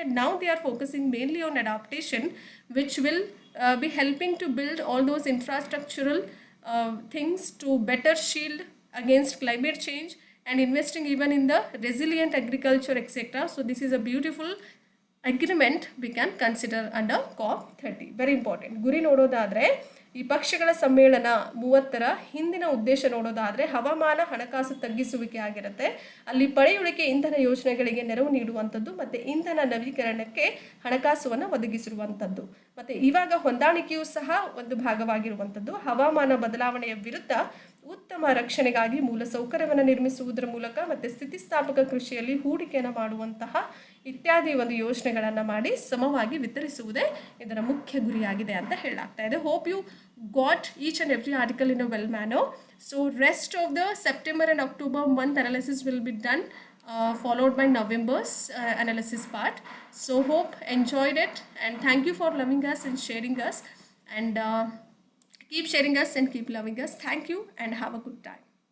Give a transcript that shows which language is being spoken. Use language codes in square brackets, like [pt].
[en] And now they are focusing mainly on adaptation, which will be helping to build all those infrastructural things to better shield against climate change and investing even in the resilient agriculture, etc. So this is a beautiful agreement we can consider under COP30. Very important. [kn] ಗುರಿ ನೋಡೋದಾದರೆ ಈ ಪಕ್ಷಗಳ ಸಮ್ಮೇಳನ 30ರ ಹಿಂದಿನ ಉದ್ದೇಶ ನೋಡೋದಾದರೆ ಹವಾಮಾನ ಹಣಕಾಸು ತಗ್ಗಿಸುವಿಕೆ ಆಗಿರುತ್ತೆ. ಅಲ್ಲಿ ಪಳೆಯುಳಿಕೆ ಇಂಧನ ಯೋಜನೆಗಳಿಗೆ ನೆರವು ನೀಡುವಂಥದ್ದು ಮತ್ತು ಇಂಧನ ನವೀಕರಣಕ್ಕೆ ಹಣಕಾಸುವನ್ನು ಒದಗಿಸಿರುವಂಥದ್ದು. ಮತ್ತು ಇವಾಗ ಹೊಂದಾಣಿಕೆಯೂ ಸಹ ಒಂದು ಭಾಗವಾಗಿರುವಂಥದ್ದು. ಹವಾಮಾನ ಬದಲಾವಣೆಯ ವಿರುದ್ಧ ಉತ್ತಮ ರಕ್ಷಣೆಗಾಗಿ ಮೂಲಸೌಕರ್ಯವನ್ನು ನಿರ್ಮಿಸುವುದರ ಮೂಲಕ ಮತ್ತು ಸ್ಥಿತಿಸ್ಥಾಪಕ ಕೃಷಿಯಲ್ಲಿ ಹೂಡಿಕೆಯನ್ನು ಮಾಡುವಂತಹ ಇತ್ಯಾದಿ ಒಂದು ಯೋಜನೆಗಳನ್ನು ಮಾಡಿ ಸಮವಾಗಿ ವಿತರಿಸುವುದೇ ಇದರ ಮುಖ್ಯ ಗುರಿಯಾಗಿದೆ ಅಂತ ಹೇಳಲಾಗ್ತಾ ಇದೆ. [en] Hope you got each and every article in a well manner. So rest of the September and October month analysis will be done, followed by November's analysis part. So hope enjoyed it, and thank you for loving us and sharing us, and keep sharing us and keep loving us. Thank you and have a good time.